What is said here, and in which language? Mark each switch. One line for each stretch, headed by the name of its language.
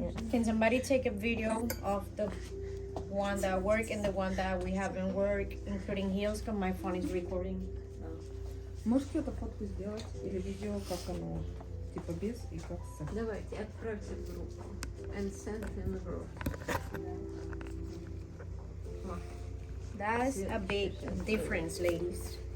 English: Can somebody take a video of the one that worked and the one that we haven't worked, including heels, because my phone is recording.
Russian: Можете эту фотку сделать или видео, как оно, типа без и как с? Давайте, отправьте в группу.
English: And send in the group. That's a big difference, ladies.